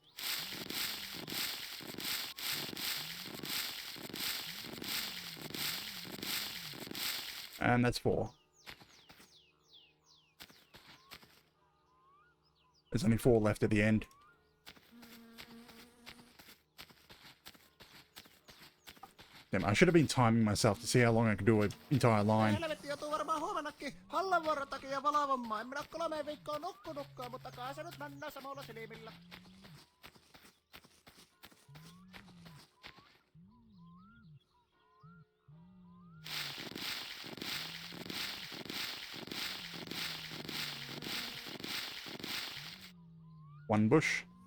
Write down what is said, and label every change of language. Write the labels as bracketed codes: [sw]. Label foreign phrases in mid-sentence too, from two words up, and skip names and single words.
[en] And that's 4. There's only 4 left at the end. Damn, I should have been timing myself to see how long I could do an entire line. [fi] Helvetti joutuu varmaan huomennakin hallanvuoron takia valvomaan. En minä ole 3 viikkoa nukkunutkaan, mutta kai se nyt mennään samalla silmillä. [en] One bush.